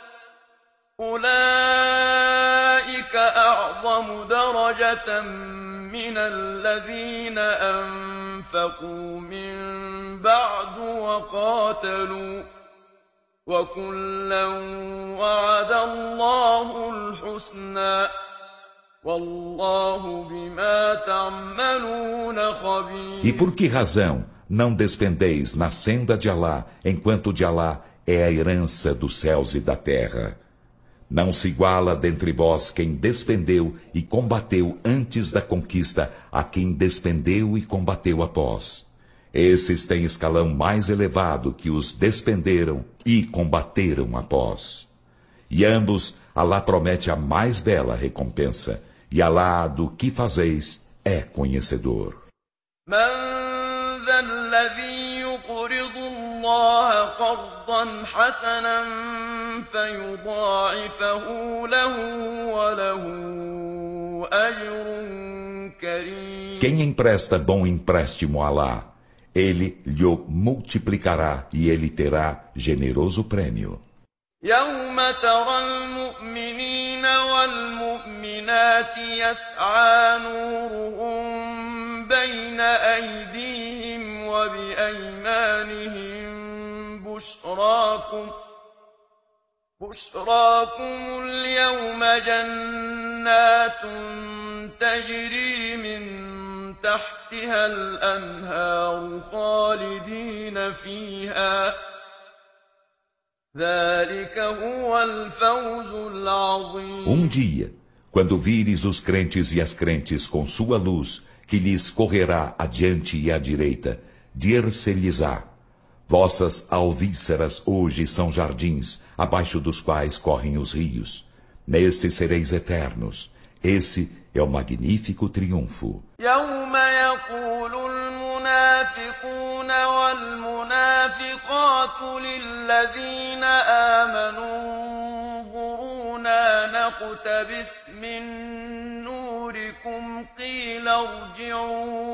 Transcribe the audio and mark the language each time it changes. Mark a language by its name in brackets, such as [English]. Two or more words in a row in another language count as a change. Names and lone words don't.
[Arabic] أولئك أعظم درجة من الذين أنفقوا من بعد وقاتلوا وكلا وعد الله الحسنى والله بما تعملون خبير. [Portuguese] E por que razão não despendeis na senda de Alá, enquanto de Alá é a herança dos céus e da terra? Não se iguala dentre vós quem despendeu e combateu antes da conquista a quem despendeu e combateu após. Esses têm escalão mais elevado que os despenderam e combateram após. E ambos, Alá promete a mais bela recompensa, e Alá do que fazeis é conhecedor. [Arabic] يقرض الله قرضا حسنا فيضاعفه له وله أجر كريم. [Portuguese] Quem empresta bom empréstimo a Alá, ele lhe multiplicará e ele terá generoso prêmio. [Arabic] يوم ترى المؤمنين والمؤمنات يسعى نورهم بين أيديهم وبأيمانهم بشراكم اليوم جنات تجري من تحتها الأنهار خالدين فيها ذلك هو الفوز العظيم. [Portuguese] Dia, quando vires os crentes e as crentes com sua luz, que lhes correrá adiante e à direita, dir-se-lhes-á: vossas alvíceras hoje são jardins, abaixo dos quais correm os rios. Nesse sereis eternos. Esse é o magnífico triunfo. [Arabic] يوم يقول المنافقون والمنافقات للذين آمنوا انظرونا نقتبس من نوركم قيل ارجعوا